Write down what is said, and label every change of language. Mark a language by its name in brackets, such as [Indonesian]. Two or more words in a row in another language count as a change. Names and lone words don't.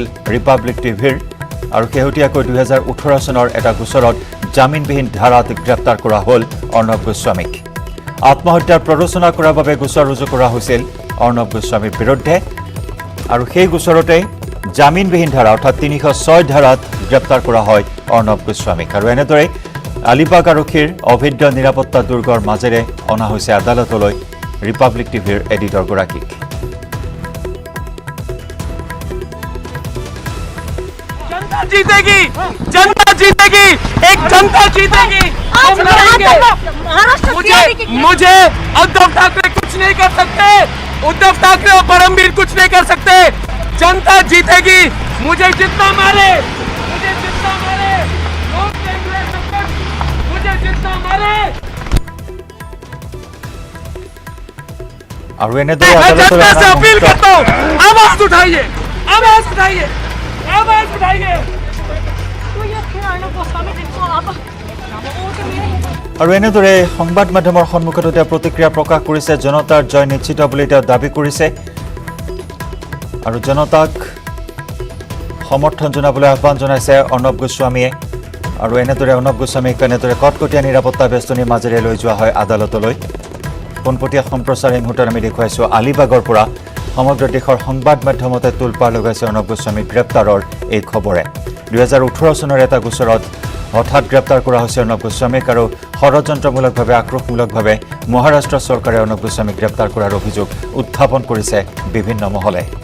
[Assamese] ৰিপাব্লিক টিভিৰ আৰু শেহতীয়াকৈ 2018 চনৰ এটা গোচৰত জামিনবিহীন ধাৰাত গ্ৰেপ্তাৰ কৰা হ'ল অৰ্ণৱ গোস্বামীক আত্মহত্যাৰ প্ৰৰোচনা কৰাৰ বাবে গোচৰ ৰুজু কৰা হৈছিল অৰ্ণৱ গোস্বামীৰ বিৰুদ্ধে আৰু সেই গোচৰতে জামিনবিহীন ধাৰা অৰ্থাৎ 306 ধাৰাত গ্ৰেপ্তাৰ কৰা হয় অৰ্ণৱ গোস্বামীক আৰু এনেদৰে আলিবাগ আৰক্ষীৰ অভেদ্য নিৰাপত্তা দুৰ্গৰ মাজেৰে অনা হৈছে আদালতলৈ ৰিপাব্লিক টিভিৰ এডিটৰগৰাকীক [Hindi] जीतेगी जनता जीतेगी एक जनता जीतेगी मुझे उद्धव ठाकरे कुछ नहीं कर सकते उद्धव ठाकरे और परमवीर कुछ नहीं कर सकते जनता जीतेगी मुझे जितना मारे लोग देख रहे हैं सब कुछ। मुझे जितना मारे [Assamese] আৰু এনেদৰে [Hindi] मैं [Assamese] আদালতৰ [Hindi] जनता से [Assamese] এখন [Hindi] अपील [Assamese] মুহূৰ্ত [Hindi] करता हूँ, आवाज उठाइए, आवाज उठाइए, आवाज उठाइए। तो ये फिर अर्णव गोस्वामी जिनको आप [Assamese] আৰু এনেদৰে সংবাদ মাধ্যমৰ সন্মুখত এতিয়া প্ৰতিক্ৰিয়া প্ৰকাশ কৰিছে জনতাৰ জয় নিশ্চিত বুলি তেওঁ দাবী কৰিছে আৰু জনতাক সমৰ্থন জনাবলৈ আহ্বান জনাইছে অৰ্ণৱ গোস্বামীয়ে আৰু এনেদৰে অৰ্ণৱ গোস্বামীক এনেদৰে কটকটীয়া নিৰাপত্তা বেষ্টনীৰ মাজেৰে লৈ যোৱা হয় আদালতলৈ পোনপটীয়া সম্প্ৰচাৰ এই মুহূৰ্তত আমি দেখুৱাইছোঁ আলিবাগৰ পৰা সমগ্ৰ দেশৰ সংবাদ মাধ্যমতে তোলপাৰ লগাইছে অৰ্ণৱ গোস্বামীক গ্ৰেপ্তাৰৰ এই খবৰে 2018 চনৰ এটা গোচৰত হঠাৎ গ্ৰেপ্তাৰ কৰা হৈছে অৰ্ণৱ গোস্বামীক আৰু ষড়যন্ত্ৰমূলকভাৱে আক্ৰোশমূলকভাৱে মহাৰাষ্ট্ৰ চৰকাৰে অৰ্ণৱ গোস্বামীক গ্ৰেপ্তাৰ কৰাৰ অভিযোগ উত্থাপন কৰিছে বিভিন্ন মহলে